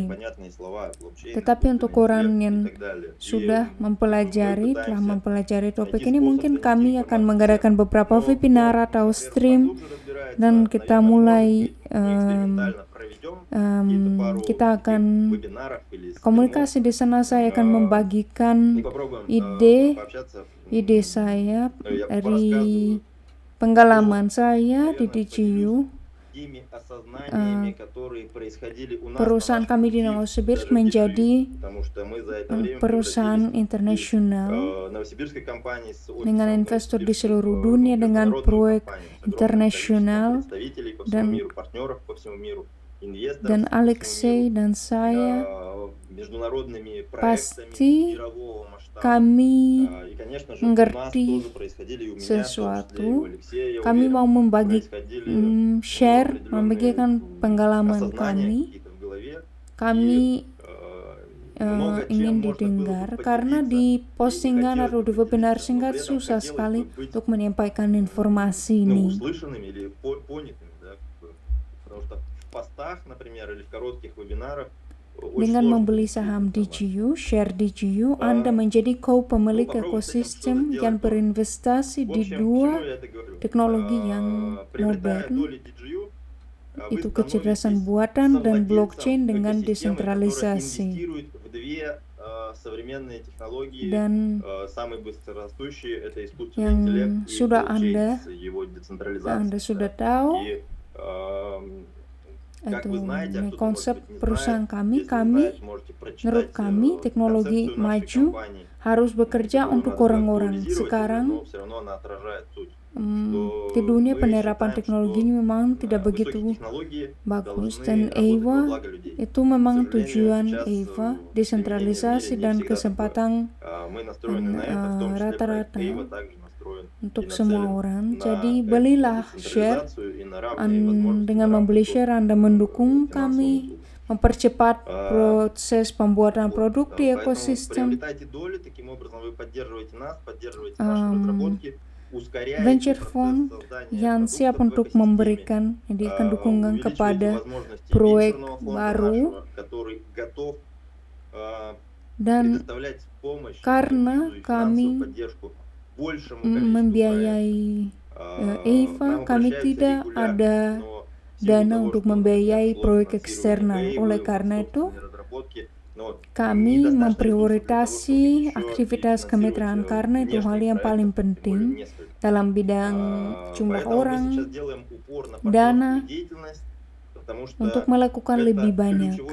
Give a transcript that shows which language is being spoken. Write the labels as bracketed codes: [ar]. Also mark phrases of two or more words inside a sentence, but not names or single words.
[id] Tetapi untuk orang yang sudah telah mempelajari topik ini, mungkin kami akan mengadakan beberapa webinar atau stream dan kita mulai kita akan komunikasi di sana. Saya akan membagikan ide saya dari pengalaman saya di DGU [ru] теми осознаниями, которые происходили у нас на [id] perusahaan [ru] нашем [id] kami di [ru] пути, [id] Novosibirsk [ru] даже [id] menjadi [ru] впервые, потому что мы за это время [id] perusahaan [ru] превратились из [id] internasional [ru] новосибирской компании с [id] dengan [ru] офисом [id] investor di [ru] Новосибирске [id] seluruh [ru] в [id] dunia dengan [ru] международную [id] proyek [ru] компанию с огромным количеством [id] internasional, [ru] представителей по всему [id] dan [ru] миру, партнеров по всему миру, инвесторов [id] dan [ru] по всему [id] Alexei [ru] миру, [id] dan saya [ru] международными проектами [id] pasti [ru] мирового масштаба. [id] kami [ru] И, конечно же, у нас [id] mengerti [ru] тоже происходили, и у меня, в том числе, и у [id] sesuatu. [ru] Алексея, я [id] Kami [ru] уверен, [id] mau membagi [ru] происходили [id] share, [ru] определенные [id] membagikan pengalaman [ru] осознания [id] kami. [ru] какие-то в голове. [id] Kami [ru] Много чем [id] ingin [ru] можно было бы [id] didengar karena [ru] поделиться. [id] di [ru] И [id] postingan [ru] хотелось [id] atau [ru] бы [id] di webinar [ru] поделиться, но [id] singkat [ru] при этом [id] susah [ru] хотелось [id] sekali [ru] бы быть [id] untuk menyampaikan informasi ini. [ru] услышанными или понятыми, да, потому что в постах, например, или в коротких вебинарах очень [id] Dengan [ru] сложно [id] membeli [ru] донести [id] saham [ru] информацию. [id] DGU, share DGU, Anda menjadi co-pemilik [ru] попробуйте [id] ekosistem [ru] это всё [id] yang [ru] сделать. [id] berinvestasi [ru] В [id] di [ru] общем, к [id] dua [ru] чему я это говорю? [id] teknologi yang [ru] Приобретая [id] modern, [ru] доли DGU, вы [id] itu [ru] становитесь [id] kecerdasan buatan dan blockchain dengan [ru] совладельцем экосистемы, которая [id] desentralisasi. [ru] инвестирует в две современные технологии. [id] Dan [ru] Самые быстрорастущие это искусственный [id] yang [ru] интеллект и [id] sudah [ru] блокчейн с его [id] Anda [ru] децентрализацией. [id] sudah tahu, [ru] И как [id] itu [ru] вы знаете, а [id] ini [ru] кто-то, [id] konsep [ru] может быть, не [id] perusahaan [ru] знает, [id] kami. [ru] если [id] Kami [ru] знаете, можете прочитать [id] menurut kami teknologi [ru] концепцию нашей [id] maju [ru] компании, [id] harus bekerja [ru] которую [id] untuk [ru] надо [id] orang-orang. [ru] актуализировать уже, [id] Sekarang [ru] но все равно она отражает суть. [id] di dunia [ru] Мы [id] penerapan [ru] считаем, [id] teknologi [ru] что [id] ini memang tidak [ru] высокие [id] begitu [ru] технологии [id] bagus, [ru] должны [id] dan [ru] работать во [id] EIVA [ru] благо людей. [id] itu memang [ru] К сожалению, [id] tujuan [ru] сейчас [id] EIVA, [ru] в [id] desentralisasi [ru] современном мире [id] dan [ru] не всегда [id] kesempatan [ru] Мы настроены на это, в том числе проект [id] rata-rata [ru] EIVA также настроен [id] untuk [ru] и [id] semua [ru] нацелен [id] orang. [ru] на [id] Jadi belilah share, [ru] децентрализацию и на равные возможности, [id] dengan [ru] на равный [id] membeli [ru] доступ [id] share Anda [ru] к [id] mendukung [ru] финансовым [id] kami [ru] услугам. [id] mempercepat proses pembuatan [ru] Вот, [id] produk di [ru] поэтому [id] ekosistem. [ru] приобретайте доли, таким образом вы поддерживаете нас, поддерживаете наши разработки, ускоряете [id] Venture [ru] процесс [id] fund [ru] создания [id] yang siap [ru] продуктов в [id] untuk [ru] экосистеме, [id] memberikan dukungan [ru] увеличиваете [id] kepada [ru] возможности [id] proyek [ru] венчурного фонда [id] baru, [ru] нашего, который готов [id] dan [ru] предоставлять помощь, [id] karena [ru] экспертизу и [id] kami [ru] финансовую поддержку большему количеству [id] membiayai EIVA, kami tidak ada dana untuk membiayai proyek eksternal. Oleh karena itu, kami memprioritasi aktivitas kemitraan karena itu hal yang paling penting dalam bidang jumlah orang, dana, untuk melakukan lebih banyak.